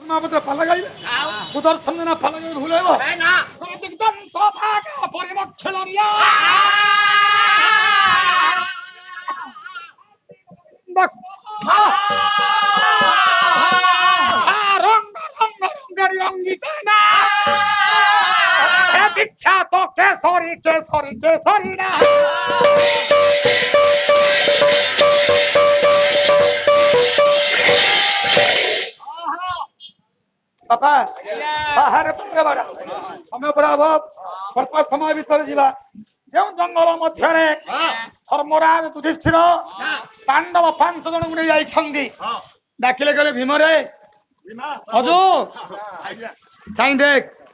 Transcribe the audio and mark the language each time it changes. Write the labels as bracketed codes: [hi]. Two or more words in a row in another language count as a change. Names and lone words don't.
[or] ମହାପାତ୍ର ପାଲା ଗାଇବେ ସୁଦର୍ଶନ ଜେନା ପାଲା ଗାଇବେ ଭୁଲେଇବ ପରିମକ୍ଷଳିଆ ବିଖ୍ୟାତ କେଶରୀ କେଶରୀ କେଶରୀ ନା ବାପା ବାହାରେ ପକେଇବା ସମୟ ଅଳ୍ପ ସମୟ ଭିତରେ ଯିବା ଯେଉଁ ଜଙ୍ଗଲ ମଧ୍ୟରେ ଧର୍ମରାଜ ଯୁଧିଷ୍ଠିର ପାଣ୍ଡବ 5 ଜଣଙ୍କୁ ନେଇ ଯାଇଛନ୍ତି ଡାକିଲେ କହିଲେ ଭୀମରେ ହଜୁ ଚାହିଁ ଦେଖ